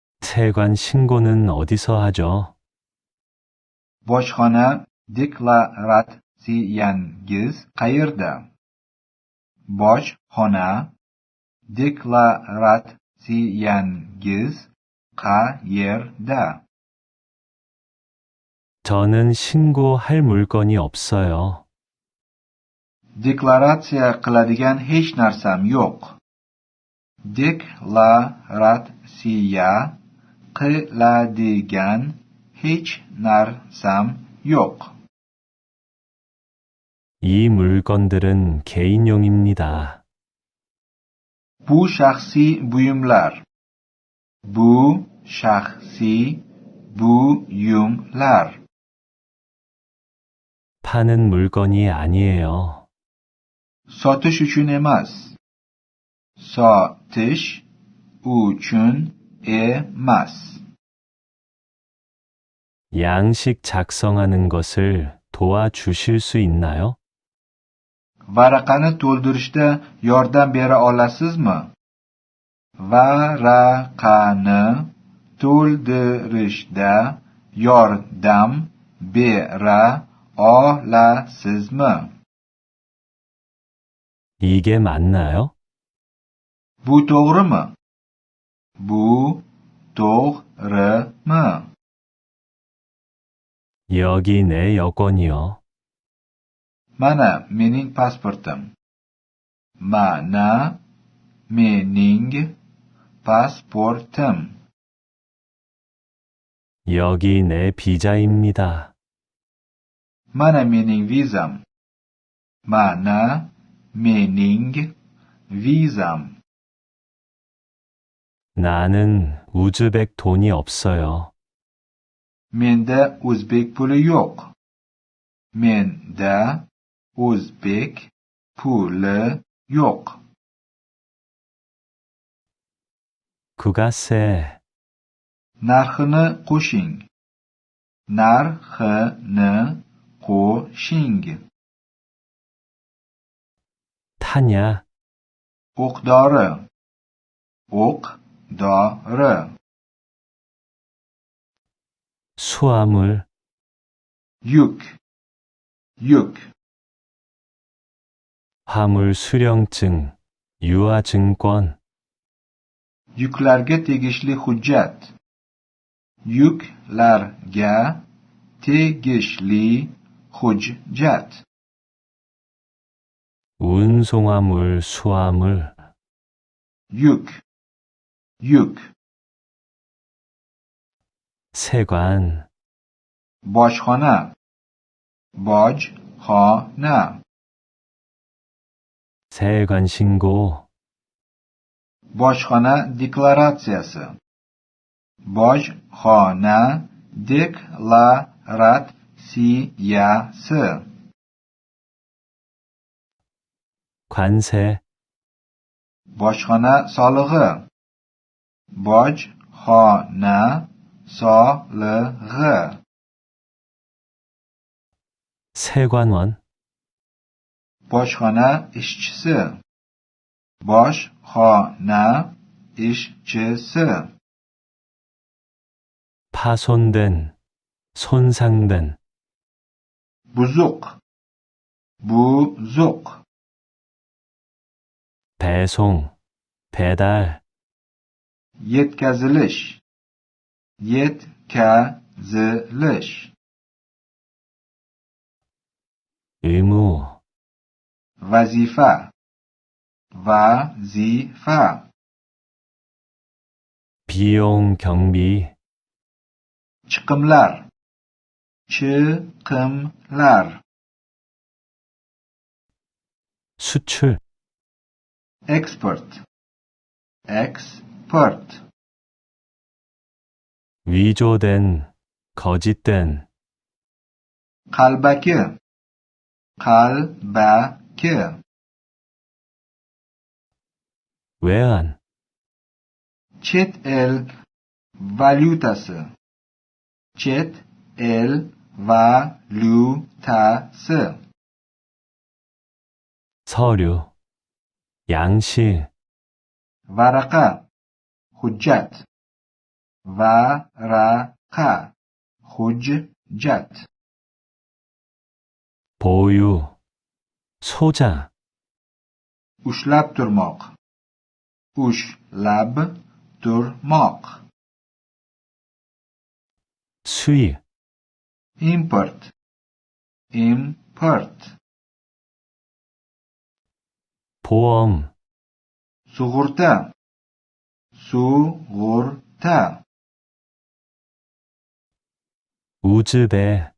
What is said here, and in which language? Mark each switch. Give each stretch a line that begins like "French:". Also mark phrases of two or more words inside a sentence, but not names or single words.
Korean: 세관 신고는 어디서 하죠?
Uzbek: Bojxona deklaratsiyangiz qayerda? Bojxona deklaratsiyangiz qayerda?
Korean: 저는 신고할 물건이 없어요.
Uzbek: Deklaratsiya qiladigan hech narsam yo'q. Deklaratsiya qiladigan hech narsam yo'q.
Korean: 이 물건들은 개인용입니다.
Uzbek: Bu shaxsiy buyumlar. Bu shaxsiy buyumlar.
Korean: 파는 물건이 아니에요.
Uzbek: Sotish uchun emas. Sotish uchun emas.
Korean: 양식 작성하는 것을 도와주실 수 있나요?
Uzbek: Varaqani to'ldirishda yordam bera olasizmi? Varaqani to'ldirishda yordam bera olasizmi?
Korean: 이게 맞나요?
Uzbek: Bu to'g'rimi? Bu to'g'rimi?
Korean: 여기 내 여권이요.
Uzbek: Mana mening pasportim. Mana mening pasportim.
Korean: 여기 내 비자입니다.
Uzbek: Mana mening vizam. Mana mening vizam.
Korean: 나는 우즈벡 돈이 없어요.
Uzbek: Menda o'zbek puli yo'q. Menda o'zbek puli yo'q.
Korean: 구가세,
Uzbek: Narxini qo'shing. Narxini qo'shing.
Korean: 타냐,
Uzbek: O'q-dori. O'q-dori.
Korean: 수화물,
Uzbek: Yuk. Yuk.
Korean: 화물 수령증, 유아증권,
Uzbek: Yuklarga tegishli hujjat. Yuklarga tegishli hujjat.
Korean: 운송화물, 수화물,
Uzbek: Yuk. Yuk.
Korean: 세관,
Uzbek: Bojxona. Bojxona.
Korean: 세관 신고,
Uzbek: Bojxona deklaratsiyasi. Bojxona deklaratsiyasi.
Korean: 관세,
Uzbek: Bojxona solig'i. Bojxona solig'i.
Korean: 세관원,
Uzbek: Bojxona ishchisi. Bojxona ishchisi.
Korean: 파손된, 손상된,
Uzbek: Buzuq. Buzuq.
Korean: 배송, 배달,
Uzbek: Yetkazilish. Yetkazilish.
Korean: 의무,
Uzbek: Vazifa. Vazifa.
Korean: 비용 경비,
Uzbek: Chiqimlar. Chiqimlar.
Korean: 수출,
Uzbek: Export. Export.
Korean: 위조된, 거짓된,
Uzbek: Qalbaki. Qalbaki.
Korean: 외환,
Uzbek: Chet el valyutasi. Chet el valyutasi.
Korean: 서류, 양식,
Uzbek: Varaqa. Hujjat. varaqa hujjat
Korean: 보유, 소자,
Uzbek: ushlab turmoq ushlab turmoq
Korean: 수입,
Uzbek: import
Korean: 보험,
Uzbek: sug'urta
Korean: 우즈베,